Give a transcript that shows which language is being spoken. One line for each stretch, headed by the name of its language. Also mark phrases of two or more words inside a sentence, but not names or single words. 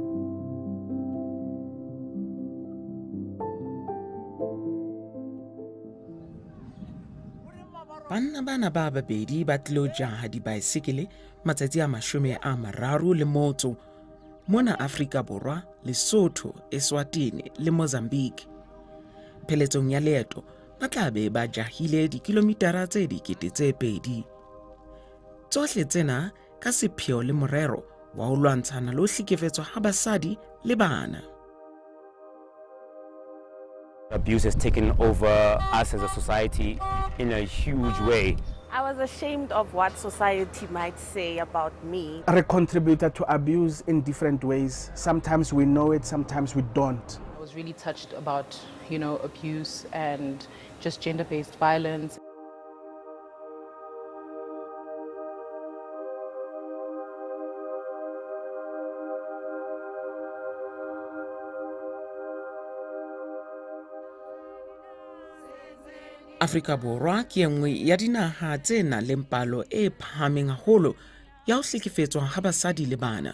Southern Sotho: Banna bana ba babedi ba tlilo jaha dibaesekele matsatsi a 30 mona Afrika Borwa, Lesotho, Eswatini le Mozambique. Pheletsong ya leeto ba tla be ba jahile dikilomitara tse 2,000. Tsohle tsena ka sepheo le morero wa ho lwantshana le ho hlekefetswa ha basadi le bana.
English: Abuse has taken over us as a society in a huge way. I was ashamed of what society might say about me. I contributed to abuse in different ways. Sometimes we know it, sometimes we don't. I was really touched about, abuse and just gender-based violence.
Southern Sotho: Afrika Borwa ke enngwe ya dinaha tse nang le palo e phahameng haholo ya ho hlekefetswa ha basadi le bana.